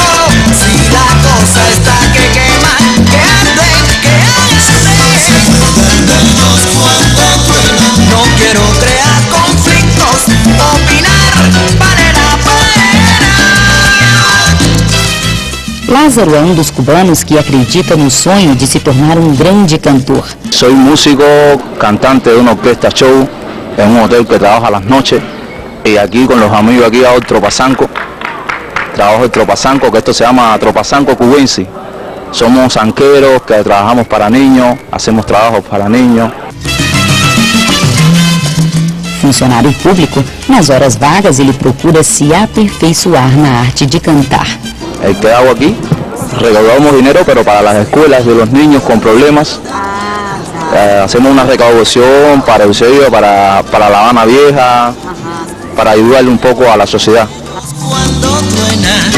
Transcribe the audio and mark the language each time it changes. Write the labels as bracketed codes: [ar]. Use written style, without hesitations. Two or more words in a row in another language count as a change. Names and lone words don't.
[es] Si la cosa está que quema, que arde, que arde. No quiero crear conflictos, opinar vale la pena. [pt] Lázaro é um dos cubanos que acredita no sonho de se tornar um grande cantor. [es] Soy músico, cantante de una orquesta show en un hotel que trabaja a las noches y aquí con los amigos aquí hago el tropazanco. Trabajo el tropazanco, que esto se llama tropazanco cubense. Somos zanqueros que trabajamos para niños, hacemos trabajos para niños. [pt] Funcionário público, nas horas vagas ele procura se aperfeiçoar na arte de cantar. [es] El que hago aquí, recaudamos dinero pero para las escuelas de los niños con problemas. Hacemos una recaudación para el sello, para La Habana Vieja, para ayudarle un poco a la sociedad. Cuando truena.